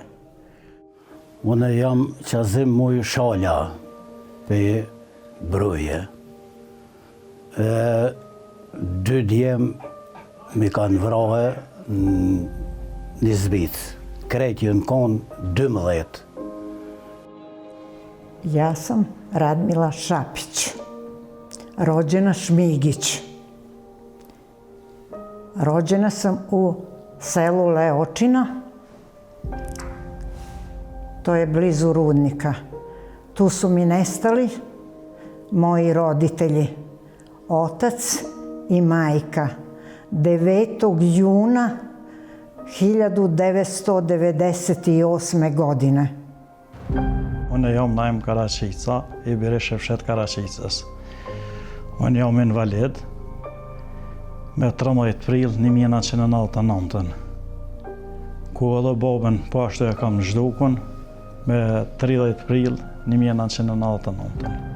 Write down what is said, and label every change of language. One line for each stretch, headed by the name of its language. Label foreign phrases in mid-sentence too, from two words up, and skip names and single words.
Albanian: Unë jam Qazim Muj Shala, për Broje. 2 djem mi kanë vrahe në Zbic. Krejtë jënë konë 12.
Serbian: Ja sam Radmila Šapić, rođena Šmigić. Rođena sam u selu Leočina, to je blizu Rudnika. Tu su mi nestali moji roditelji, otac i majka, 9. juna 1998. godine.
Albanian: Unë jam Naim Karaqica, i biri Shefshet Karaqicës. Unë jam invalid me 13 prill 1999, ku edhe babën po ashtu e kam zhdukun me 30 prill 1999.